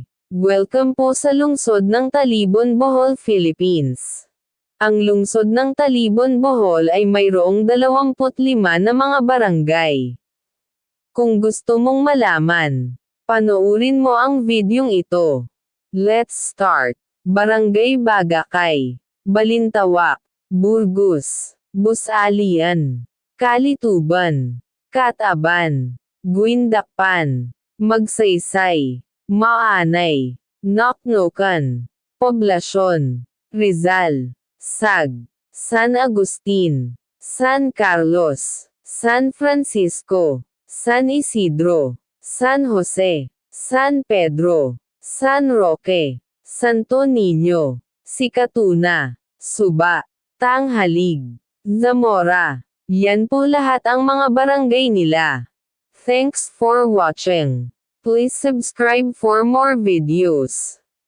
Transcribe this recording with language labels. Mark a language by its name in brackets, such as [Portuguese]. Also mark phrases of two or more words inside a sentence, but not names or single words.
[Filipino] Welcome po sa lungsod ng Talibon, Bohol, Philippines. Ang lungsod ng Talibon, Bohol ay mayroong 25 na mga barangay. Kung gusto mong malaman, panoorin mo ang videong ito. [English] Let's start! [Filipino] Barangay Bagakay, Balintawak, Burgos, Busalian, Kalituban, Kataban, Guindakpan, Magsaysay, Maanay, Naknokan, Poblasyon, Rizal, Sag, San Agustin, San Carlos, San Francisco, San Isidro, San Jose, San Pedro, San Roque, Santo Niño, Sikatuna, Suba, Tanghalig, Zamora. Yan po lahat ang mga barangay nila. [English] Thanks for watching. Please subscribe for more videos.